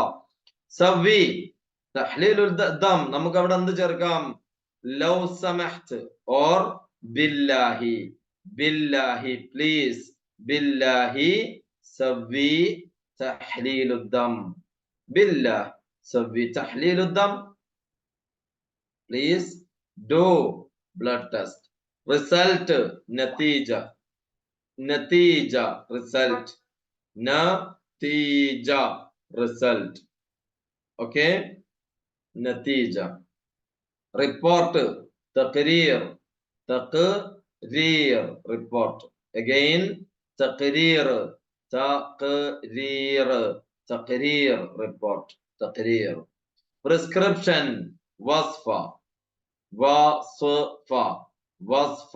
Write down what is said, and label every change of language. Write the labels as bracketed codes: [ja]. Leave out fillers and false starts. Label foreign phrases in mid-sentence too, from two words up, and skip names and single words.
[ar] سوي تحليل الدم. [ml] നമുക്ക് അവിടെ എന്ത് ചേർക്കാം? [ar] لو سمحت أو بالله، بالله please، بالله سوي تحليل الدم، بالله سوي تحليل الدم. [en] Please do blood test. [ar] Result نتيجة، نتيجة result, natija result. Okay, natija. Report تقرير، تقرير report. Again تقرير، تقرير، تقرير report, taqreer. Prescription وصفة، وصفة، وصفة.